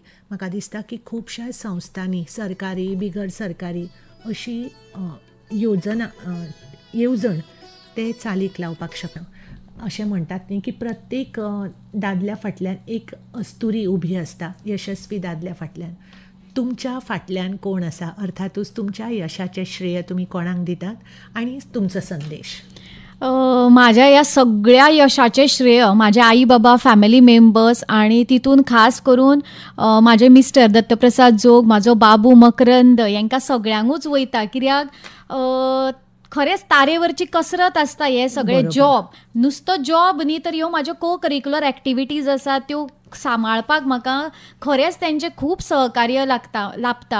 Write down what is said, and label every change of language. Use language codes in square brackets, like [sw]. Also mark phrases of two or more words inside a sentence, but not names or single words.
[kok] म्हाका दिसता की खुबश्या संस्थांनी, सरकारी बिगर सरकारी, अशी येवजण ते चालीक लावपाक शकता. अशें म्हणटात न्ही की प्रत्येक दादल्या फाटल्यान एक अस्तुरी उबी आसता, यशस्वी दादल्या फाटल्यान. तुमच्या फाटल्यान कोण आसा, अर्थातूच तुमच्या यशाचें श्रेय तुमी कोणाक दितात आनी तुमचो संदेश. [mr] माझ्या या सगळ्या यशाचे श्रेय माझे आई बाबा, [en] family members [kok] आणि तितून खास करून माझे मिस्टर दत्तप्रसाद जोग, माझो बाबू मकरंद, यांका सगळ्यांकूच वयता. कित्याक खरेंच तारेवरची कसरत आसता हे सगळे जॉब. नुसतो जॉब न्ही तर ह्यो म्हाज्यो [en] co curricular activities [kok] आसात त्यो सांबाळपाक म्हाका खरेंच तेंचें खूब सहकार्य लाभता.